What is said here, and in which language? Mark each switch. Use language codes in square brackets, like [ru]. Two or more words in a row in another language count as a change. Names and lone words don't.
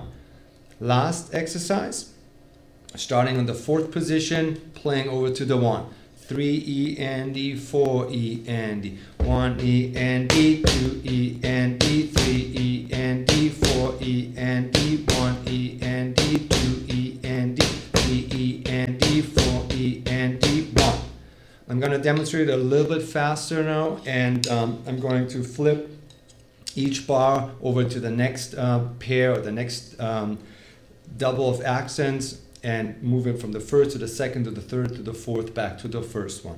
[en] Last exercise, starting on the 4th position, playing over to the 1. 3 E and D, 4 E and D, 1 E and D, 2 E and D, 3 E and D, 4 E and D, 1 E and D, 2 E and D, 3 E and D, 4 E and D, 1. I'm going to demonstrate a little bit faster now, and I'm going to flip each bar over to the next pair, or the next double of accents, and move it from the 1st to the 2nd to the 3rd to the 4th back to the 1st one.